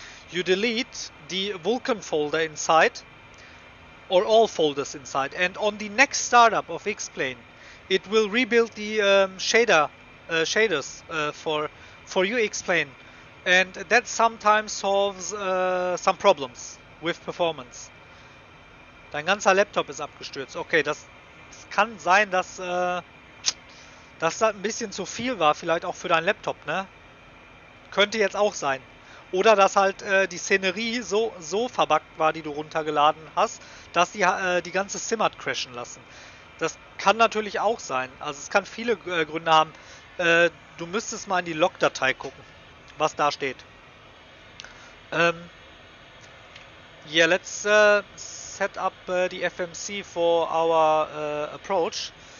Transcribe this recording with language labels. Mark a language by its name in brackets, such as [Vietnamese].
[English] You delete the Vulkan folder inside, or all folders inside. And on the next startup of X-Plane, it will rebuild the shaders for your X-Plane, and that sometimes solves some problems with performance. [German] Dein ganzer Laptop ist abgestürzt. Okay, das kann sein, dass das ein bisschen zu viel war, vielleicht auch für deinen Laptop, ne? Könnte jetzt auch sein. Oder dass halt die Szenerie so verbuggt war, die du runtergeladen hast, dass die ganze Sim hat crashen lassen. Das kann natürlich auch sein. Also es kann viele Gründe haben. Du müsstest mal in die Log-Datei gucken, was da steht. [English] Yeah, let's set up the FMC for our approach.